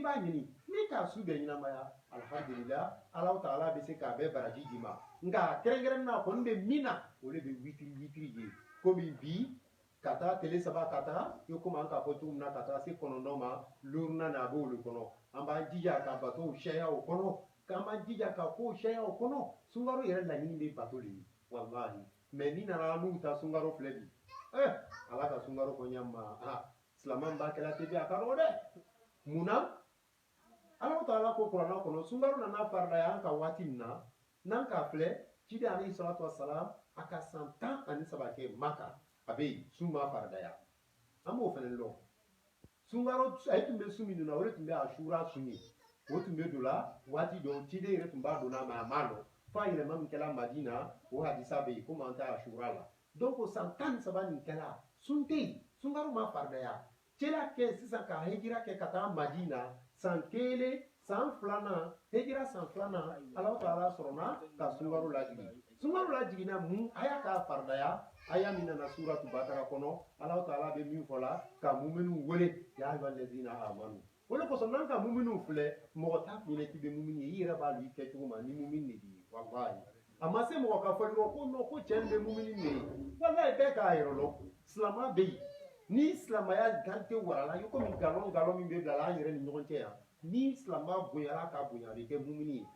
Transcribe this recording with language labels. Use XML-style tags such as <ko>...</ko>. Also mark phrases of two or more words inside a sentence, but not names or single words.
<bm>b'a ɲini n'i k'a su bɛɛ ɲɛnamaya alhamdulillah ala ta'ala bɛ se k'a bɛɛ baraji d'i ma nka kɛrɛnkɛrɛnnen na kɔni bɛ min na o de bɛ witiri ye komi bi ka taa tile 3 ka taa i komi an k'a fɔ cogo min na ka taa se 9 ma loruna na a b'olu kɔnɔ an b'an jija ka batow sɛya o kɔnɔ k'an b'an jija ka kow sɛya o kɔnɔ sunkaro yɛrɛ laɲini bɛ bato de ye walahi mɛ ni nana n'u ta sunkaro filɛ bi ala ka sunkaro kɔɲa ma silamɛ b'a kɛla tebi a ka dɔgɔ dɛ munna ala ta'ala ko kuranna kɔnɔ sunkaro nana faridaya an ka waati min na n'an k'a filɛ ciden</bm> <ar>عليه الصلاة والسلام</ar> <bm>a ka san 13 kɛ maka a bɛ yen sun ma faridaya an b'o fana dɔn sunkaro a tun bɛ su min na o de tun bɛ ashura sun ye o tun bɛ don la waati dɔw ciden yɛrɛ tun b'a don na mɛ a ma dɔn f'a yɛlɛma min kɛla madina o hadisa bɛ yen komi an tɛ ashura la donc san 13 nin kɛla sun tɛ yen sunkaro ma faridaya cɛla kɛ sisan ka hejira kɛ ka taa madina san 1 san 2nan hejira san 2nan ala ta'ala sɔrɔna ka sunkaro lajigin sunkaro lajiginna mun a y'a k'a faridaya aya min nana suratu bakara kɔnɔ ala ta'ala bɛ min fɔ la ka muminu wele</bm> <ar>يا أيها الذين آمنوا</ar> <bm>o de kosɔn n'an ka muminu filɛ mɔgɔ t'a f'i ɲɛna k'i bɛ mumini ye i yɛrɛ b'a dɔn i kɛ cogo ma ni mumini de b'i ye walahi a ma se mɔgɔ ka fɔ ko non ko cɛ nin bɛ mumini de ye walahi bɛɛ k'a yɛrɛ dɔn silamɛ bɛ yen ni silamɛya garite warala i komi nkalon min bɛ bila la an yɛrɛ ni ɲɔgɔn cɛ yan ni silamɛ bonyara ka bonya a bɛ kɛ mumini ye</bm>